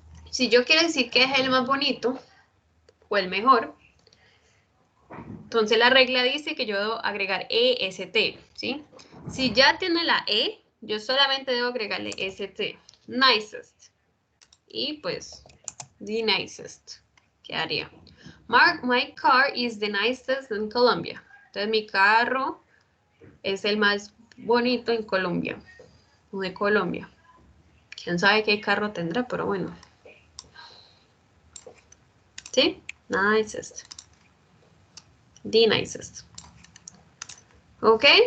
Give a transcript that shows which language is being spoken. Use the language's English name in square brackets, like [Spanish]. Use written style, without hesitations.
[Spanish] Si yo quiero decir que es el más bonito o el mejor, entonces la regla dice que yo debo agregar EST, ¿sí? Si ya tiene la E, yo solamente debo agregarle ST, nicest. Y pues, the nicest, quedaría. [English] My car is the nicest in Colombia. [Spanish] Entonces mi carro es el más bonito en Colombia, o de Colombia. Quién sabe qué carro tendrá, pero bueno. [English] ¿Sí? Nicest. The nicest. ¿Ok?